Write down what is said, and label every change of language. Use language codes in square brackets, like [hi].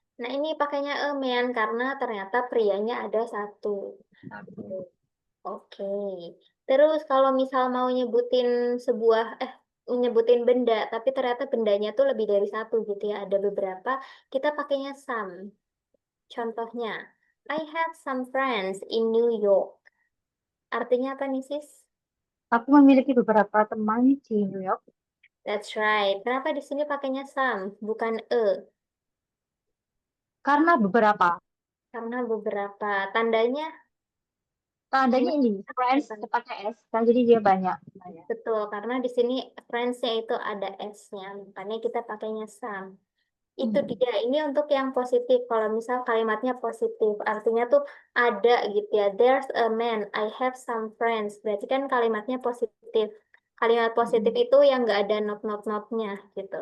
[id] Nah, ini pakainya a man karena ternyata prianya ada satu. Oke. Terus kalau misal mau nyebutin sebuah, nyebutin benda, tapi ternyata bendanya tuh lebih dari satu gitu ya, ada beberapa, kita pakainya some. Contohnya, [en] I have some friends in New York. [id] Artinya apa nih, sis? Aku memiliki beberapa teman di New York [en] That's right. [id] Kenapa di sini pakainya some, bukan a? karena beberapa. Karena beberapa. Tandanya, Tandanya tandanya ini, friends apa? pakai S, kan jadi dia banyak. Banyak. Betul, karena di sini friends-nya itu ada S-nya, makanya kita pakainya some. Itu Hmm. dia, ini untuk yang positif. Kalau misal kalimatnya positif, artinya tuh ada gitu ya. [en] There's a man, I have some friends. [id] Berarti kan kalimatnya positif. Kalimat positif Hmm. itu yang nggak ada not-nya gitu.